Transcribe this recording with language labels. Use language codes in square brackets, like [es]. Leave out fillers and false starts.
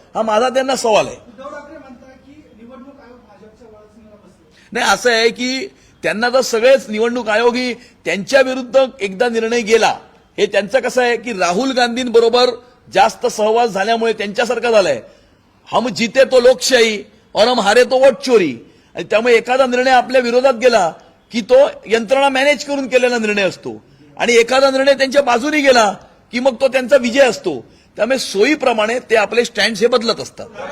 [mr] हा माझा त्यांना सवाल आहे. उद्धव ठाकरे म्हणतात की निवडणूक आयोग भाजपच्या वळसंगीला बसले. नाही, असं आहे की त्यांना तर सगळेच निवडणूक आयोगी त्यांच्या विरुद्ध एकदा निर्णय गेला. हे त्यांचं कसं आहे की राहुल गांधींबरोबर जास्त सहवास झाल्यामुळे त्यांच्यासारखं झालंय. [hi] हम जीते तो लोकशाही और हम हारे तो वोट चोरी. [mr] आणि त्यामुळे एखादा निर्णय आपल्या विरोधात गेला की तो यंत्रणा मॅनेज करून केलेला निर्णय असतो आणि एखादा निर्णय त्यांच्या बाजूने गेला की मग तो त्यांचा विजय असतो. त्यामुळे सोयीप्रमाणे ते आपले स्टँड्स हे बदलत असतात.